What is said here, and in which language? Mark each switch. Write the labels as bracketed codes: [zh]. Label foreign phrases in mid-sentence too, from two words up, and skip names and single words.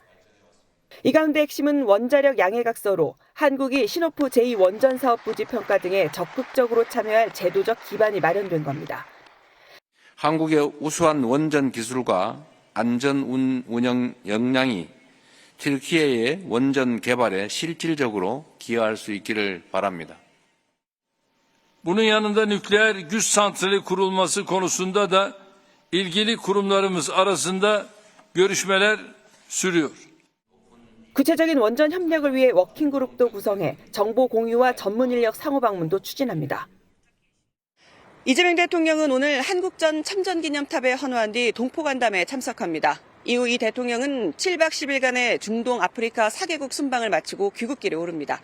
[ko] 이 가운데 핵심은 원자력 양해각서로 한국이 시노프 제2원전사업 부지 평가 등에 적극적으로 참여할 제도적 기반이 마련된 겁니다. 한국의 우수한 원전 기술과 안전 운영 역량이 튀르키예의 원전 개발에 실질적으로 기여할 수 있기를 바랍니다. [tr] Bunun yanında nükleer güç santrali kurulması konusunda da ilgili kurumlarımız arasında görüşmeler sürüyor. [ko] 구체적인 원전 협력을 위해 워킹그룹도 구성해 정보 공유와 전문 인력 상호 방문도 추진합니다. 이재명 대통령은 오늘 한국전 참전기념탑에 헌화한 뒤 동포간담회에 참석합니다. 이후 이 대통령은 7박 10일간의 중동 아프리카 4개국 순방을 마치고 귀국길에 오릅니다.